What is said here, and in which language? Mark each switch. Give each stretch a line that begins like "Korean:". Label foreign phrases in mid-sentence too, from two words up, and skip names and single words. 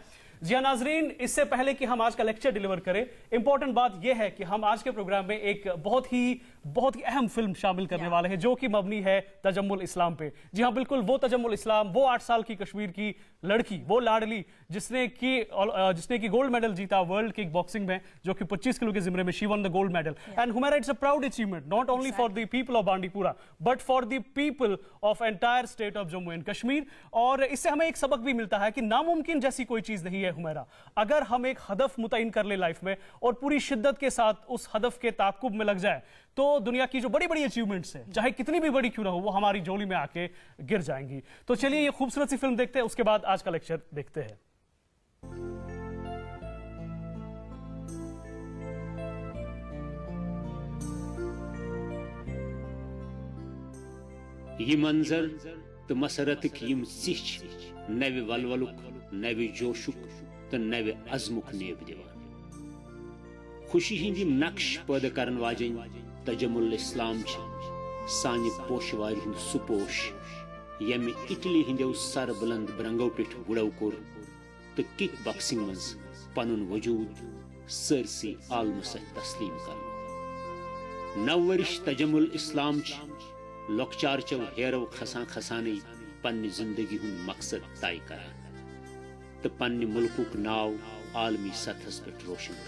Urdu: جی ہاں ناظرین، اس سے پہلے کہ ہم آج کا
English: lecture deliver
Urdu: کریں، امپورٹنٹ بات یہ ہے کہ ہم آج کے پروگرام میں ایک بہت ہی اہم فلم شامل کرنے والے ہیں، جو کہ مبنی ہے تجمل اسلام پے. جی ہاں بالکل، وہ تجمل اسلام، وہ 8 سال کی کشمیر کی لڑکی، وہ لاڈلی جس نے کی
English: gold medal
Urdu: جیتا
English: world kick boxing
Urdu: میں، جو کہ 25 کلو کے زمرے میں
English: she won the gold medal. and Humaira, It's a proud achievement not only for the people of Bandipora but for the people of entire state of Jammu and Kashmir.
Urdu: اور اس سے ہمیں ایک سبق بھی ملتا ہے کہ ناممکن جیسی کوئی چیز نہیں ہے حمیرا. اگر ہم ایک ہدف متعین کر لیں لائف میں اور پوری شدت کے ساتھ اس ہدف کے تعاقب میں لگ جائیں، تو دنیا کی جو بڑی بڑی اچیومنٹس ہیں، چاہے کتنی بھی بڑی کیوں نہ ہوں، وہ ہماری جھولی میں آ کے گر جائیں گی. تو چلیے یہ خوبصورت سی فلم دیکھتے ہیں، اس کے بعد آج کا لیکچر دیکھتے ہیں.
Kashmiri: ये मंजर तो मसरत यम सिच नवे वलवलुक, नवे जोशुक तो नवे अजमुक नेब दिवान। खुशी हिंदी नक्श पैदा करन वाजन तजम्मुल इस्लाम सानि पोशवार हिंद सुपोश यम इटली हिंदो सर बुलंद ब्रंगो पे गुड़व कोर तो
English: kick boxing
Kashmiri: मज पनुन वजूद सरसी आलम से तस्लीम कर। नवरिश तजम्मुल इस्लाम लोकचार चव हेरो खसा खसानी पन्नी जिंदगी हुन मकसद तय कर तो पन्नी मुल्कुक नाव आलमी सतहस पे रोशन कर।